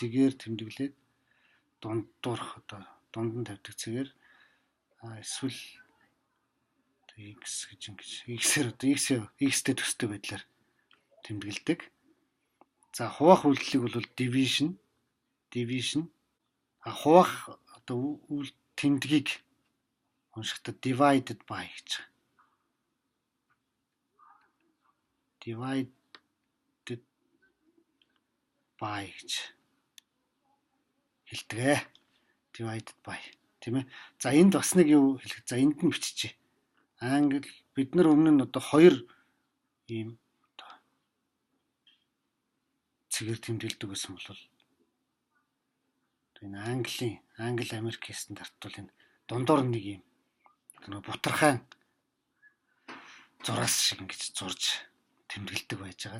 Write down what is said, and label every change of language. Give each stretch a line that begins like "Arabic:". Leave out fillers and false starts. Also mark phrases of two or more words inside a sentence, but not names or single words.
Mongolian: Цэгээр тэмдэглээд дундуурх одоо дунд нь тавьдаг цэгээр эсвэл x гэж ингэж x-ээр одоо x-тэй төстэй байдлаар тэмдэглэдэг. За хуваах үйлдэлийг бол division хуваах одоо тэмдгийг уншихдаа
English: divided by
Mongolian: гэж.
English: Divided by
Mongolian: гэж хэлдэг.
English: Divided by
Mongolian: тийм ээ. За энд бас нэг юу хэлэх. За энд нь биччихье. Англи бид нар өмнө нь одоо 2 ийм цэгээр тэмдэглэдэг гэсэн бол энэ англи Америкийн стандарт бол энэ дундуур нэг юм бутархай зураас шиг ингэж зурж тэмдэглэдэг байж байгаа.